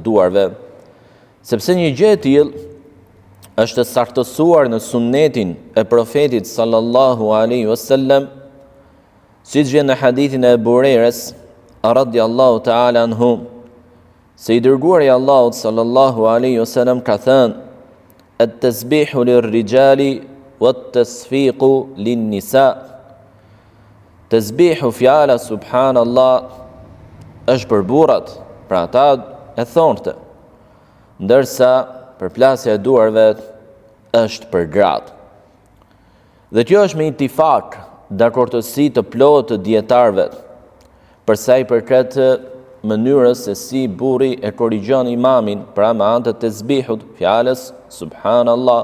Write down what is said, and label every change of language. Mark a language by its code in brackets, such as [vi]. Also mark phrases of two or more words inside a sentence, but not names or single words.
[sq] duarve, sepse një gjë e tillë është saktësuar në sunnetin e profetit [ar] صلى الله عليه وسلم, [sq] siç vjen në hadithin e Abu Hurajres [ar] رضي الله تعالى عنه, [sq] se i dërguari i Allahut [ar] صلى الله عليه وسلم [sq] ka thënë: [ar] "التسبيح للرجال والتصفيق للنساء." [sq] Tasbihu fjala subhanallah është për burrat, pra ata e thonte, ndërsa përplasja e duarve është për gratë. Dhe kjo është me itifak, dakordësi të plotë të dietarëve, për sa i përket mënyrës se si burri e korrigjon imamin, pra me anë të tasbihut, fjalës subhanallah.